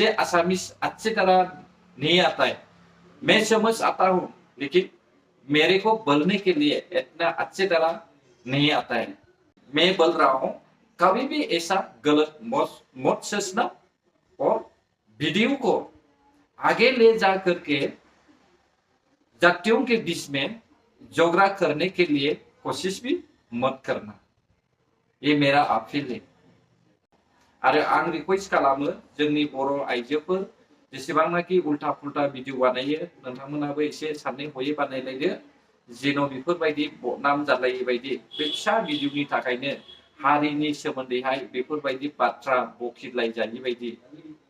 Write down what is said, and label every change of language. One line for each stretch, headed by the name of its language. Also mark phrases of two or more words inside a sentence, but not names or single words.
Hindi: आसामीज अच्छी तरह नहीं आता है मैं समझ आता हूं लेकिन मेरे को बोलने के लिए इतना अच्छी तरह नहीं आता है मैं बोल रहा हूं कभी भी ऐसा गलत मत सोचना और वीडियो को आगे ले जा करके जातियों के बीच में झगड़ा करने के लिए कोशिश भी मत करना, ये मेरा अपील है।
Bodo: आरो आं रिक्वेस्ट खालामो जोंनि बर' आइजोफोर जेसेबांनाखि
Hindi: उल्टा पुल्टा
Bodo: भिडिअ बानायो नोंथांमोनाबो एसे सानै हयै बानायलायदो जेन' बेफोरबायदि बदनाम जालायै बायदि बे फिसा भिडिअनि थाखायनो हारिनि सोमोन्दैहाय बेफोरबायदि बाथ्रा बखिलायजायै बायदि